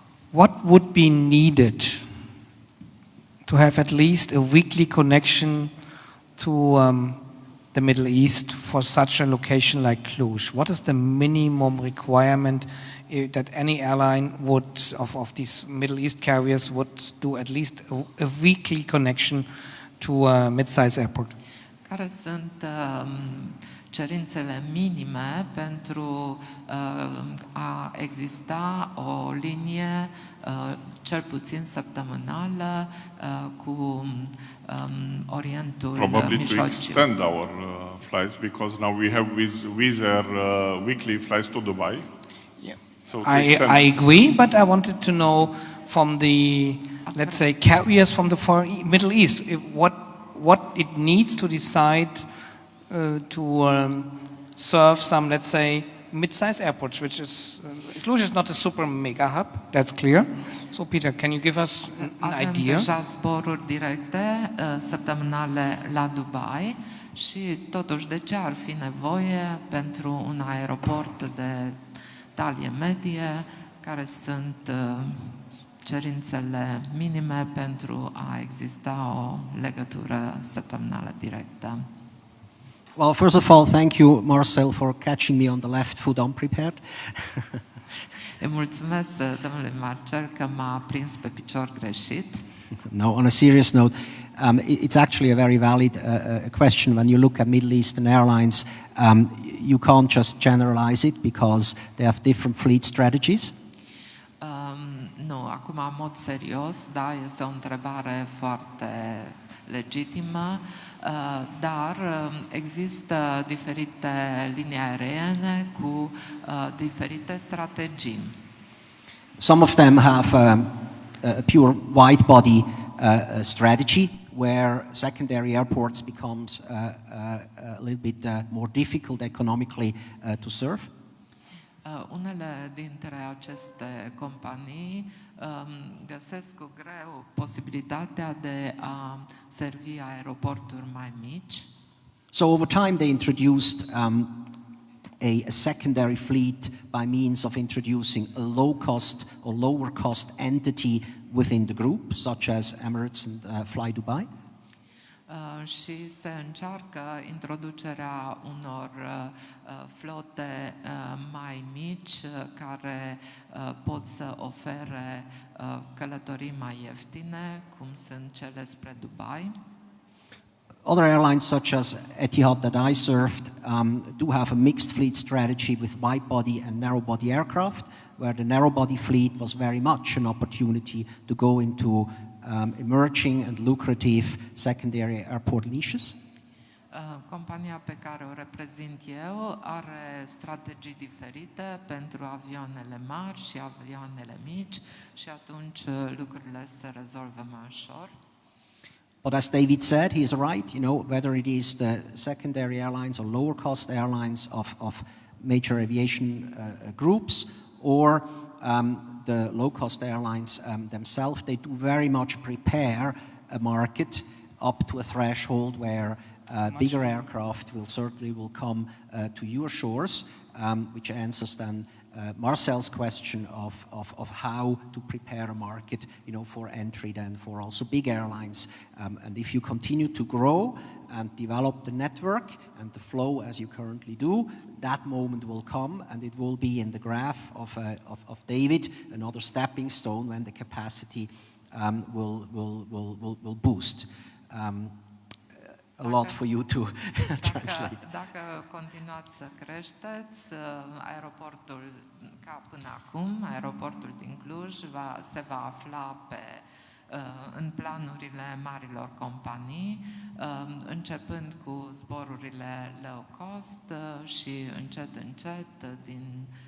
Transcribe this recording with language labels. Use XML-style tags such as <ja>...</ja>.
<en>What would be needed to have at least a weekly connection to the Middle East for such a location like Cluj? What is the minimum requirement that any airline would, of these Middle East carriers, would do at least a weekly connection to a mid-size airport.</en> <ro>Care sunt cerințele minime pentru a exista o linie cel puțin săptămânală cu Orientul</ro> <en>Probably to</en> <ro>Mijlociu?</ro> <en>extend our flights, because now we have Wizz Air weekly flights to Dubai. Yeah. So I agree, but I wanted to know from the, let's say, carriers from the Middle East, what it needs to decide to serve some, let's say, mid-sized airports, which is, Cluj is not a super mega hub, that's clear. So Peter, can you give us an idea?</en> <ro>Avem deja zboruri directe săptămânale la Dubai și totuși de ce ar fi nevoie pentru un aeroport de talie medie, care sunt cerințele minime pentru a exista o legătură săptămânală directă?</ro> <en>Well, first of all, thank you, Marcel, for catching me on the left foot unprepared.</en> <ro>Îi mulțumesc domnului Marcel că m-a prins pe picior greșit.</ro> <en>No, on a serious note, it's actually a very valid question. When you look at Middle Eastern airlines, you can't just generalize it because they have different fleet strategies.</en> <ro>Nu, acum în mod serios, da, este o întrebare foarte legitimă, dar există diferite linii aeriene cu diferite strategii.</ro> <en>Some of them have a pure wide body strategy, where secondary airports becomes a little bit more difficult economically to serve.</en> <ro>Unele dintre aceste companii găsesc cu greu posibilitatea de a servi aeroporturi mai mici.</ro> <en>So over time they introduced a secondary fleet by means of introducing a low-cost or lower-cost entity within the group, such as Emirates and Fly Dubai.</en> <ro>Și se încearcă introducerea unor flote mai mici care pot să ofere călătorii mai ieftine, cum sunt cele spre Dubai.</ro> <en>Other airlines, such as Etihad that I served, do have a mixed fleet strategy with wide-body and narrow-body aircraft, where the narrow-body fleet was very much an opportunity to go into emerging and lucrative secondary airport niches.</en> <ro>Compania pe care o reprezint eu are strategii diferite pentru avioanele mari și avioanele mici și atunci lucrurile se rezolvă mai ușor.</ro> <en>But as David said, he is right, you know, whether it is the secondary airlines or lower cost airlines of major aviation groups or the low-cost airlines themselves, they do very much prepare a market up to a threshold where bigger aircraft will come to your shores, which answers then Marcel's question of how to prepare a market, you know, for entry then for also big airlines. And if you continue to grow and develop the network and the flow as you currently do, that moment will come, and it will be in the graph of David, another stepping stone when the capacity will boost. A lot for you to translate.</en> <ro>Dacă continuați să creșteți, aeroportul, ca până acum, aeroportul din Cluj se va afla în planurile marilor companii, începând cu zborurile low cost și încet din</ro>